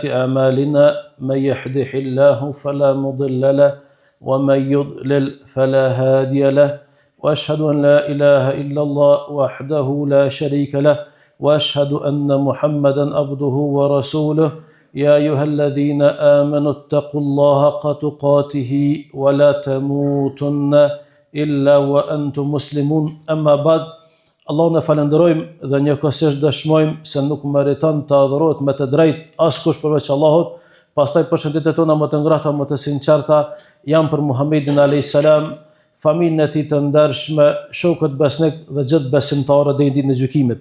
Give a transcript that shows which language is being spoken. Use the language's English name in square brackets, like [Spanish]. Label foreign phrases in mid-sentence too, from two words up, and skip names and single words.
[Arabic] أعمالنا من يهده الله فلا مضل له ومن يضلل فلا هادي له وأشهد أن لا إله إلا الله وحده لا شريك له وأشهد أن محمدا عبده ورسوله يا أيها الذين آمنوا اتقوا الله حق تقاته ولا تموتن إلا وأنتم مسلمون أما بعد. [Albanian] Allahun e falenderojmë dhe njëkohësisht dëshmojmë se nuk meriton të adhurohet me të drejtë askush përveç Allahut. Pastaj përshëndetjet tona më të ngrahta, më të sinqerta janë për Muhamedit [Arabic] عليه السلام, [Albanian] familjen e tij të ndershme, shokët besnik dhe gjithë besimtarët deri në ditën e gjykimit.